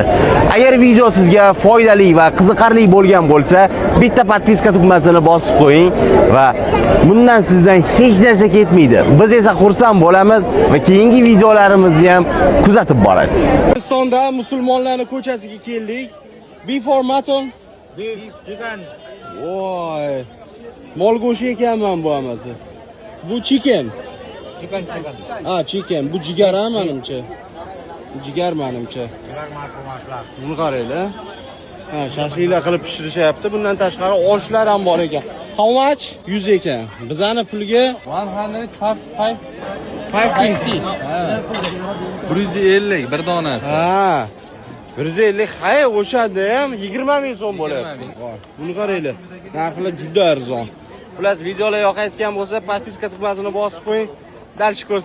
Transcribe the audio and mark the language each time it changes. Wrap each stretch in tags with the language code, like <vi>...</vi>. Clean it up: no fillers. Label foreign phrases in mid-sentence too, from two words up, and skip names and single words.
<uz>Agar video sizga foydali va qiziqarli bo'lgan bo'lsa, bitta podpiska tugmasini bosib qo'ying va bundan sizdan hech narsa ketmaydi. Biz esa xursand bo'lamiz va keyingi videolarimizni ham kuzatib borasiz. Hindistonda musulmonlarning ko'chasiga keldik.</uz> <en>Before mutton, chicken.</en> <uz>Voy. Mol go'shti ekanman bu hammasi. Bu chicken. Chicken. Chicken. Bu jigar menimcha. Jigar menimcha. Buni qaranglar. Shashliklar qilib pishirishyapti. Bundan tashqari oshlar ham bor ekan.</uz> <en>How much?</en> <uz>100 ekan. Bizani pulga 105. 550. 150 bir donasi. 150. Hay, o'shada ham 20 ming so'm bo'ladi. Buni qaranglar. Narxlar juda arzon. Xullas, videolar yoqayotgan bo'lsa, podpiska tugmasini bosib qo'ying.</uz>